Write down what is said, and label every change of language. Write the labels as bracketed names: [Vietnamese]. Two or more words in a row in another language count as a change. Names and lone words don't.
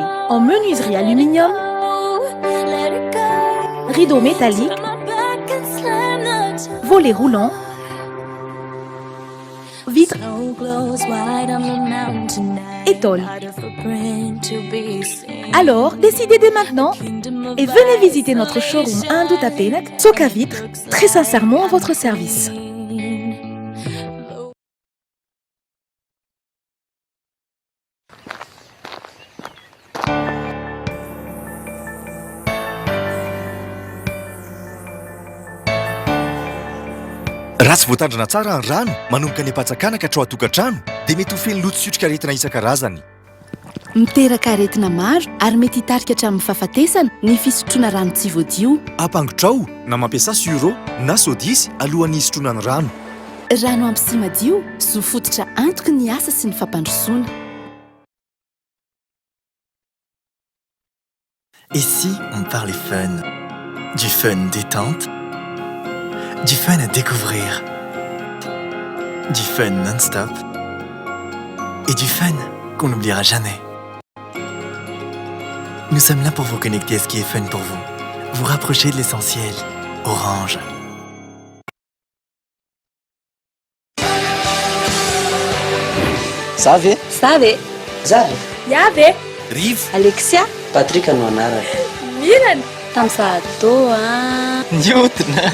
[French] En menuiserie aluminium, rideaux métalliques, volets roulants, vitres et tôles. Alors, décidez dès maintenant et venez visiter notre showroom à Indutapenek, Soka Vitres, très sincèrement à votre service. [Malagasy] Raha tsy voatandrina tsara ny rano manomboka ny ampatsakana ka hatrao atokantrano dia mety ho feno loto-tsiotrika aretina isan-karazany. Miteraka aretina maro ary mety hitarika hatramin'ny fahafatesana ny fisotroana rano tsy voadio. Ampangotrao na mampiasa suro na sodisy alohan'ny hisotroana ny rano. Rano ampy sy madio zo fototra antoky ny asa sy ny fampandrosoana. [French] Ici, on parle fun. Du fun détente, du fun à découvrir, du fun non-stop et du fun qu'on n'oubliera jamais. Nous sommes là pour vous connecter à ce qui est fun pour vous. Vous rapprocher de l'essentiel. Orange. [Malagasy] Savy? Savy. Zavy. Yavy. Rivo. Alexia. Patrika no anarana. Mirana. Tamsato Newton.